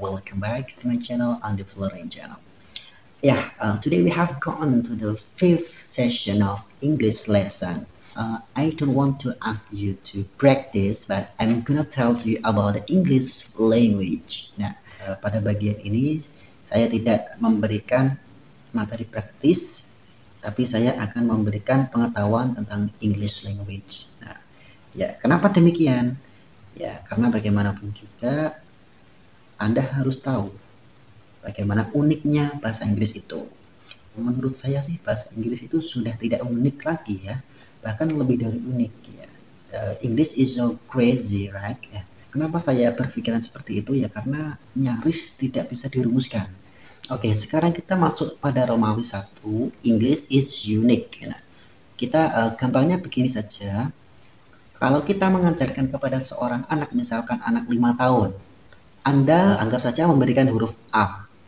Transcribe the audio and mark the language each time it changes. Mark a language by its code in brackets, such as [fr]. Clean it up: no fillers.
[en] Welcome back to my channel, on the Flooring channel. Today we have gone to the fifth session of English lesson. I don't want to ask you to practice, but I'm gonna tell you about the English language. [id] Nah, pada bagian ini saya tidak memberikan materi praktis, tapi saya akan memberikan pengetahuan tentang English language. Nah, kenapa demikian? Ya, karena bagaimanapun juga Anda harus tahu bagaimana uniknya bahasa Inggris itu. Menurut saya sih bahasa Inggris itu sudah tidak unik lagi ya, bahkan lebih dari unik ya. [en] English is so crazy, right? [id] Ya. Kenapa saya berpikiran seperti itu ya? Karena nyaris tidak bisa dirumuskan. Oke, sekarang kita masuk pada Romawi 1. [en] English is unique. [id] Ya. Kita gampangnya begini saja. Kalau kita mengajarkan kepada seorang anak, misalkan anak 5 tahun, Anda anggap saja memberikan huruf A.